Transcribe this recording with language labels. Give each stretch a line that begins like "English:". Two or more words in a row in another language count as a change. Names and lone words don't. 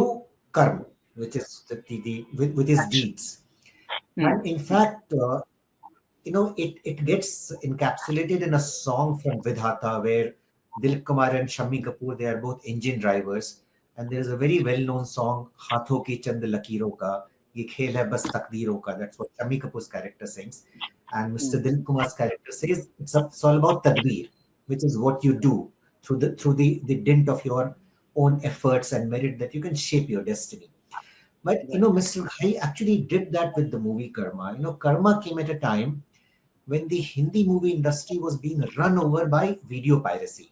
English: through karma, which is with his Action. deeds. Hmm. And in fact, it gets encapsulated in a song from Vidhata where Dilip Kumar and Shammi Kapoor, they are both engine drivers. And there is a very well-known song,
Hindi: हाथों की चंद लकीरों का, ये खेल है बस तक़दीरों का.
English: That's what Shammi Kapoor's character sings. And Mr. Hmm. Dilip Kumar's character says it's all about tadbir, which is what you do through the dint of your own efforts and merit that you can shape your destiny. But Right. Mr. Ghai actually did that with the movie Karma. Karma came at a time when the Hindi movie industry was being run over by video piracy.